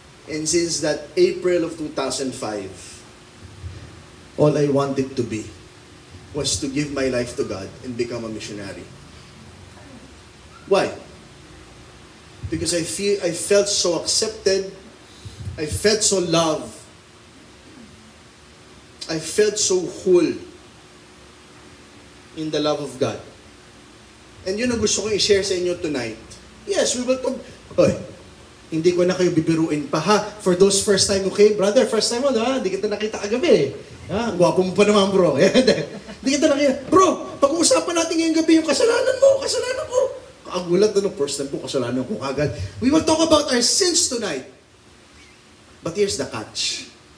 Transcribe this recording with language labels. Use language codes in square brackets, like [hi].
[en] And since that April of 2005, all I wanted to be was to give my life to God and become a missionary. Why? Because I felt so accepted. I felt so loved. I felt so whole in the love of God. [tl] And yun ang gusto kong i-share sa inyo tonight. [en] Yes, we will talk. [tl] Oy, hindi ko na kayo bibiruin pa ha. [en] For those first time, okay? [tl] Brother, first time mo, ha? Hindi kita nakita kagabi. Ha? Gwapo mo pa naman, bro. Hindi kita nakita. Bro, pag-uusapan natin ngayong gabi yung kasalanan mo, kasalanan ko. Kagulat na first time ko, kasalanan ko agad. [en] We will talk about our sins tonight. But here's the catch.